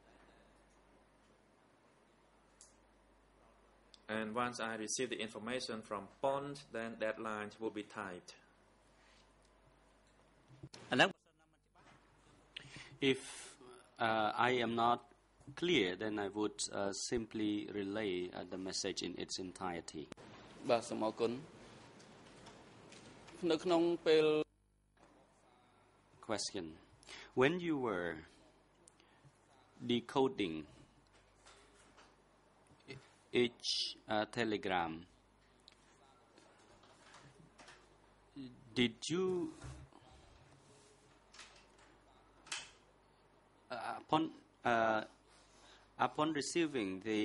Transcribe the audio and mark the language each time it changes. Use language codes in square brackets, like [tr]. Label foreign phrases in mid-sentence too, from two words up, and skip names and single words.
[en] And once I receive the information from Pond, then that line will be typed. If I am not clear, then I would simply relay the message in its entirety. [km] បាទសូមអរគុណនៅក្នុងពេល [en] Question. When you were decoding each telegram, did you upon receiving the